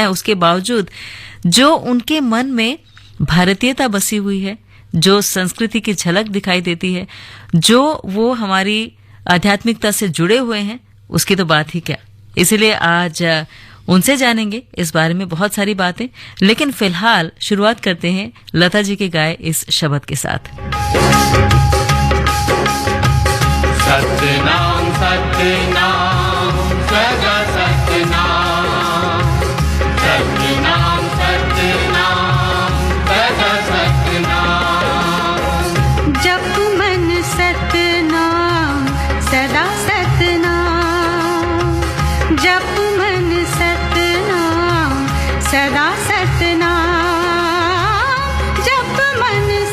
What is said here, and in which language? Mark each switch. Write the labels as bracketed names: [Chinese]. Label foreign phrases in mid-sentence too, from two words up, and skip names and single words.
[Hindi] उसके बावजूद जो उनके मन में भारतीयता बसी हुई है, जो संस्कृति की झलक दिखाई देती है, जो वो हमारी आध्यात्मिकता से जुड़े हुए हैं, उसकी तो बात ही क्या। इसलिए आज उनसे जानेंगे इस बारे में बहुत सारी बातें। लेकिन फिलहाल शुरुआत करते हैं लता जी के गाए इस शब्द के साथ। सतनाम सतनाम सदा सतनाम, सतनाम सतनाम सदा सतनाम। जप मन सतनाम सदा सतनाम, जप मन सतनाम सदा सतनाम, जप मन